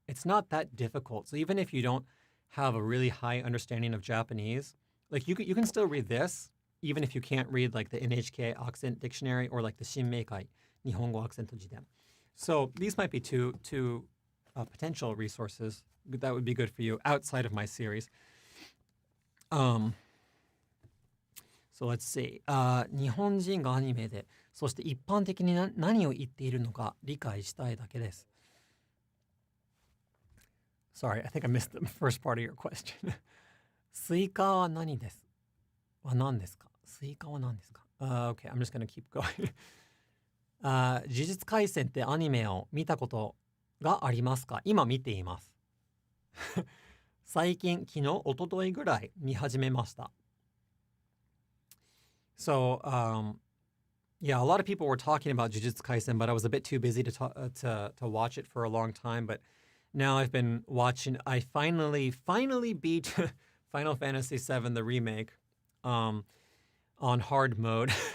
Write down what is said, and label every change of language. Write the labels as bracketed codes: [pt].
[en] It's not that difficult. So even if you don't have a really high understanding of Japanese, like you can still read this, even if you can't read like the NHK Accent Dictionary or like the Shinmeikai Nihongo Accent Jiden. So these might be two potential resources that would be good for you outside of my series. So let's see. [ja] 日本人がアニメで、そして一般的に何を言っているのか理解したいだけです。 [en] Sorry, I think I missed the first part of your question. [ja] スイカは何ですは何ですか？スイカは何ですか？ [en] Okay, I'm just gonna keep going. [ja] 呪術廻戦ってアニメを見たことがありますか？今見ています。最近、昨日、一昨日ぐらい見始めました。 [en] So, yeah, a lot of people were talking about Jujutsu Kaisen, but I was a bit too busy to watch it for a long time. But now I've been watching. I finally beat Final Fantasy VII, the remake, on hard mode.